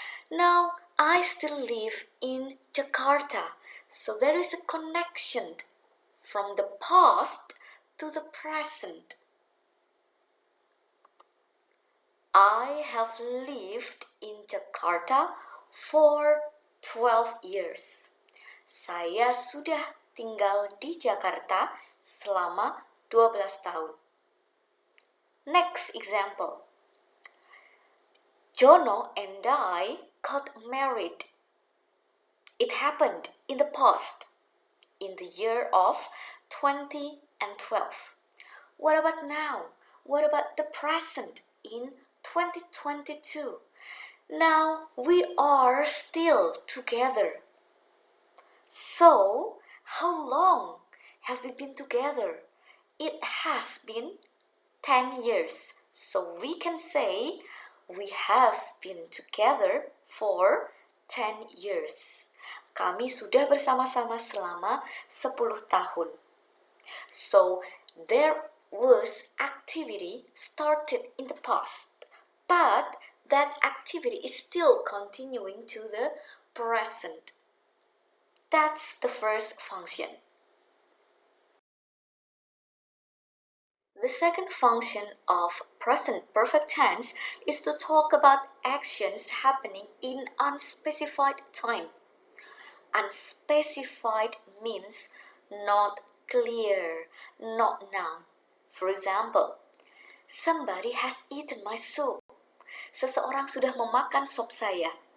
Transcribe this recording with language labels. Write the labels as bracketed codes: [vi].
[en] Now I still live in Jakarta. So there is a connection from the past to the present. I have lived in Jakarta for 12 years. [id] Saya sudah tinggal di Jakarta selama 12 tahun. [en] Next example. Jono and I got married. It happened in the past, in the year of 2012. What about now? What about the present in 2022? Now we are still together. So, how long have we been together? It has been 10 years. So we can say we have been together for 10 years. [id] Kami sudah bersama-sama selama 10 tahun. [en] So there was activity started in the past, but that activity is still continuing to the present. That's the first function. The second function of present perfect tense is to talk about actions happening in unspecified time. Unspecified means not clear, not noun. For example, somebody has eaten my soup. [id] Seseorang sudah memakan sop saya.